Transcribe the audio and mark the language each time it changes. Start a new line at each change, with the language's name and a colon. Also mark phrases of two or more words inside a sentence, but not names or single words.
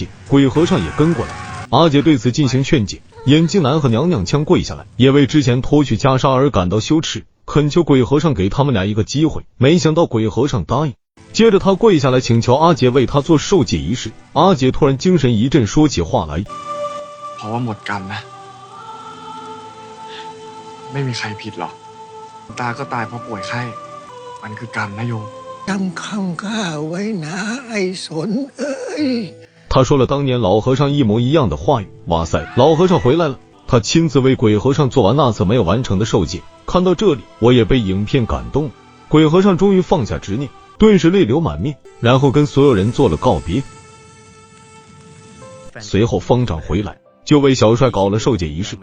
Chinese: 鬼和尚也跟过来，阿杰对此进行劝解。眼镜男和娘娘腔跪下来，也为之前脱去袈裟而感到羞耻。恳求鬼和尚给他们俩一个机会，没想到鬼和尚答应。接着他跪下来请求阿杰为他做受戒仪式。阿杰突然精神一振，说起话来。
Thai: เพราะว่าหมดกรรมนะไม่มีใครผิดหรอกตาก็ตายเพราะป่วยไข้มันคือกรรมนะโยม จำคำข้าไว้นะไอ้สนเอ้ย
Chinese: 他说了当年老和尚一模一样的话语。哇塞，老和尚回来了，他亲自为鬼和尚做完那次没有完成的受戒。看到这里，我也被影片感动了。鬼和尚终于放下执念，顿时泪流满面，然后跟所有人做了告别。随后方丈回来，就为小帅搞了受戒仪式。